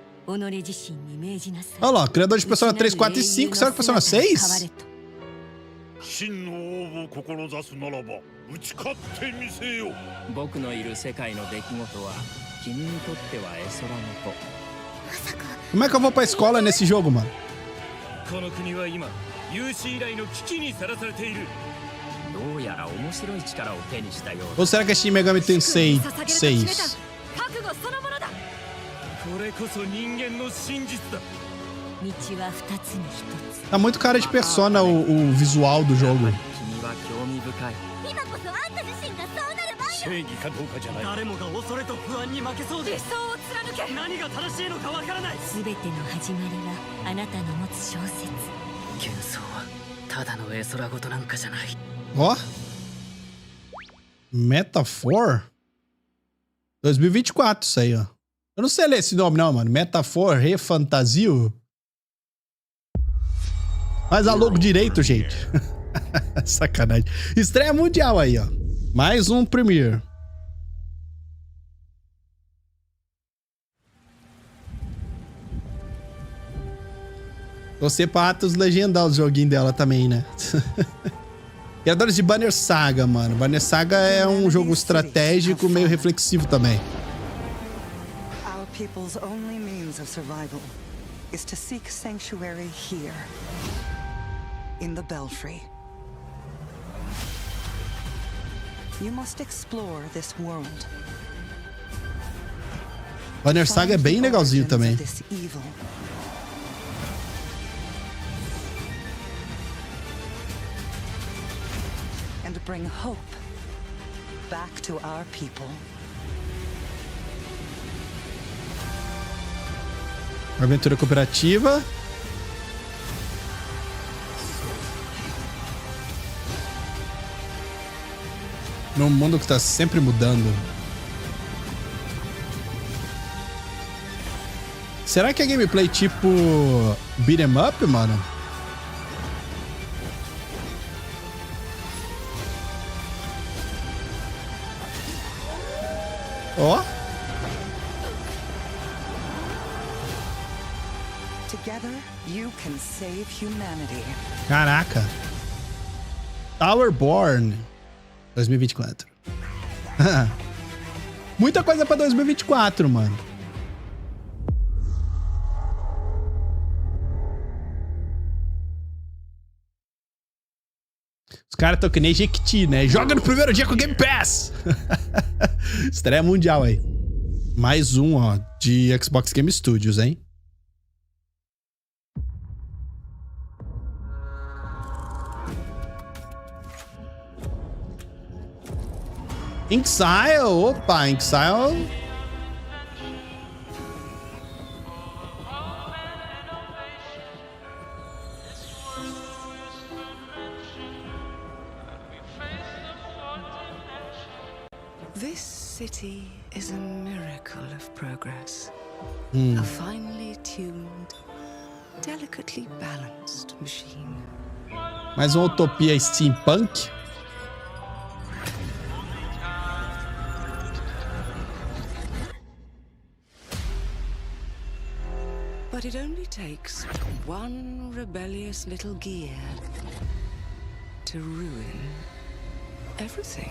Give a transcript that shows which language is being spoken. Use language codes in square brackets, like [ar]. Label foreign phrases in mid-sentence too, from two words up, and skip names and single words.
[pt] Olha lá, criador de Persona 3, 4 e 5. Será que Persona 6? [ja] 真の王を志すならば打ち勝ってみせよ。僕のいる世界の出来事は君にとっては絵空事。 [pt] Como é que eu vou pra escola nesse jogo, mano? [ja] この国は今有史以来の危機にさらされている。どうやら面白い力を手にしたようだ。 [pt] Ou será que é Shin Megami Tensei 6? [ja] これこそ人間の真実だ。 [pt] Tá muito cara de Persona o visual do jogo. [ja] 君は興味深い。正義かどうかじゃない。誰もが恐れと不安に負けそうで。理想を貫け。何が正しいのかわからない。すべての始まりはあなたの持つ小説。幻想はただの絵空事なんかじゃない。 [pt] Ó. Metaphor? 2024 isso aí, ó. Eu não sei ler esse nome não, mano. Metaphor Refantasio. Faz a logo direito, gente. Sacanagem. Estreia mundial aí, ó. Mais um Premiere. Você pra Atos legendar os joguinhos dela também, né? Criadores de Banner Saga, mano. Banner Saga é um jogo estratégico meio reflexivo também. [en] Our people's only means of survival is to seek sanctuary here, in the Belfry. You must explore this world. [pt] Banner Saga é bem legalzinho também. [en] And bring hope back to our people. [pt] Aventura cooperativa. Num mundo que tá sempre mudando. Será que é gameplay tipo [en] beat 'em up, [pt] mano? Ó. [en] Together you can save humanity. [pt] Caraca. Towerborn 2024. Muita coisa pra 2024, mano. Os caras estão que nem Jequiti, né? Joga no primeiro dia com o Game Pass. Estreia mundial aí. Mais um, ó, de Xbox Game Studios, hein? Inxile, opa, Inxile. [en] This city is a miracle of progress. A finely tuned, delicately balanced machine. [pt] Mais uma utopia steampunk. [en] But it only takes one rebellious little gear to ruin everything.